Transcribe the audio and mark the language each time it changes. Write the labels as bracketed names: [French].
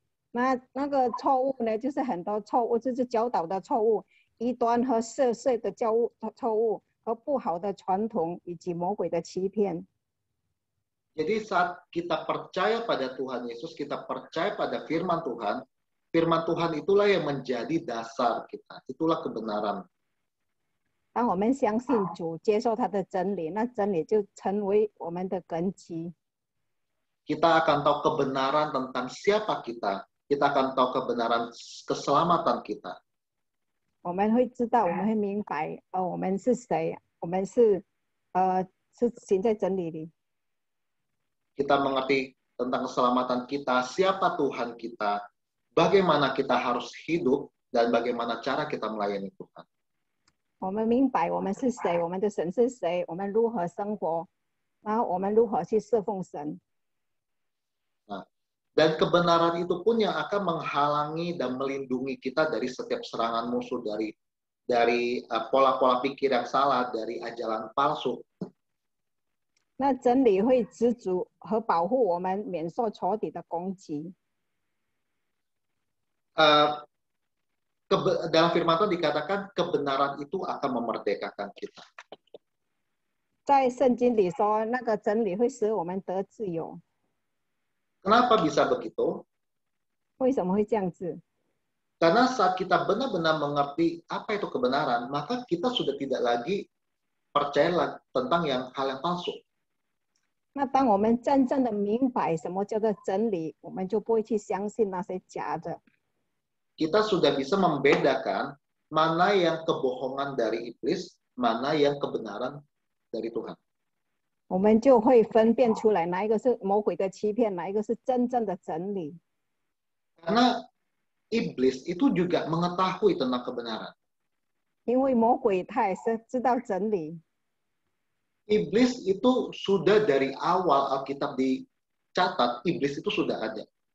[Chinese] 那个错误呢，就是很多错误，就是教导的错误，异端和涉税的错误和不好的传统以及魔鬼的欺骗。 [Indonesian] Jadi saat kita percaya pada Tuhan Yesus, kita percaya pada firman Tuhan itulah yang menjadi dasar kita. Itulah kebenaran. [Chinese] 当我们相信主，接受他的真理，那真理就成为我们的根基。 [Indonesian] Kita akan tahu kebenaran tentang siapa kita. Kita akan tahu kebenaran keselamatan kita. [Chinese] 我们会知道，我们会明白，我们是谁，我们是行在真理里。 [Indonesian] Kita mengerti tentang keselamatan kita, siapa Tuhan kita, bagaimana kita harus hidup, dan bagaimana cara kita melayani Tuhan. [Chinese] 我们明白我们是谁，我们的神是谁，我们如何生活，然后我们如何去侍奉神。 [Indonesian] Dan kebenaran itu pun yang akan menghalangi dan melindungi kita dari setiap serangan musuh, dari pola-pola pikir yang salah, dari ajaran palsu. [Chinese] 那真理会知足和保护我们免受仇敌的攻击。 [Indonesian] Dalam firman Tuhan dikatakan kebenaran itu akan memerdekakan kita. [Chinese] 在圣经里说，那个真理会使我们得自由。 [Indonesian] Kenapa bisa begitu? [Chinese] 为什么会这样子？ [Indonesian] Karena saat kita benar-benar mengerti apa itu kebenaran, maka kita sudah tidak lagi percaya tentang hal yang palsu. [Chinese] 那当我们真正的明白什么叫做真理，我们就不会去相信那些假的。 [Indonesian] Kita sudah bisa membedakan mana yang kebohongan dari iblis, mana yang kebenaran dari Tuhan. [Chinese] 我们就会分辨出来哪一个是魔鬼的欺骗，哪一个是真正的真理。 [Indonesian] Karena iblis itu juga mengetahui tentang kebenaran. [Chinese] 因为魔鬼他也是知道真理。 [Indonesian] Iblis itu sudah dari awal Alkitab dicatat, iblis itu sudah ada.